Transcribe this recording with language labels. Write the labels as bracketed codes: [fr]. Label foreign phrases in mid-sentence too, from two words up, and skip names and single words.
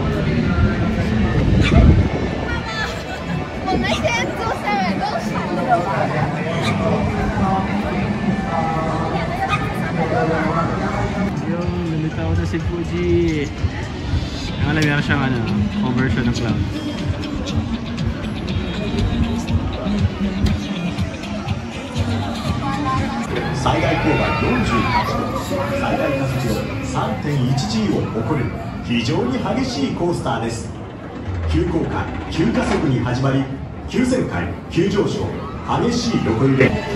[tl] Yung lumitaw na si Fuji. Ang alam, meron siyang ano, conversion ng cloud. [ja] 最大高度48度、最大加速度 3.1G を誇る非常に激しいコースターです。急降下、急加速に始まり、急旋回、急上昇、激しい横揺れ。